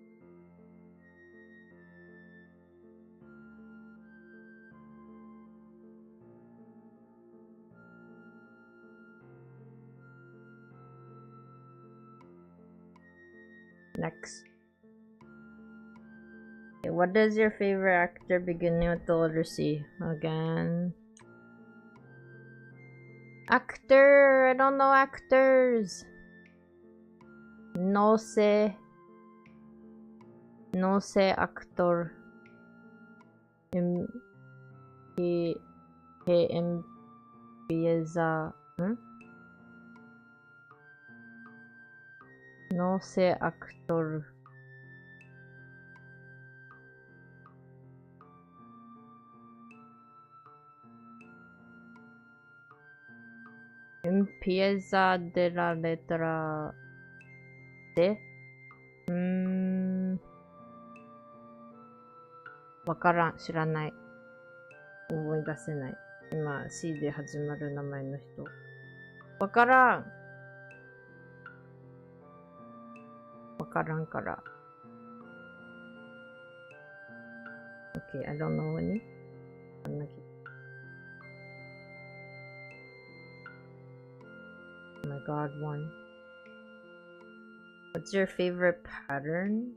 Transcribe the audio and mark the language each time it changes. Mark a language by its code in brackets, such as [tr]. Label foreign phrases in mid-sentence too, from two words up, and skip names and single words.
[en] Next. Okay, what is your favorite actor beginning with the letter C? Again. Actor! I don't know actors! [es] No sé. No sé actor. Que empieza. No sé actor. Empieza de la letra C. [ja] わからん、知らない。思い出せない。今、C で始まる名前の人。わからん。わからんから。 [en] Okay, I don't know any. Oh my god, one. What's your favorite pattern?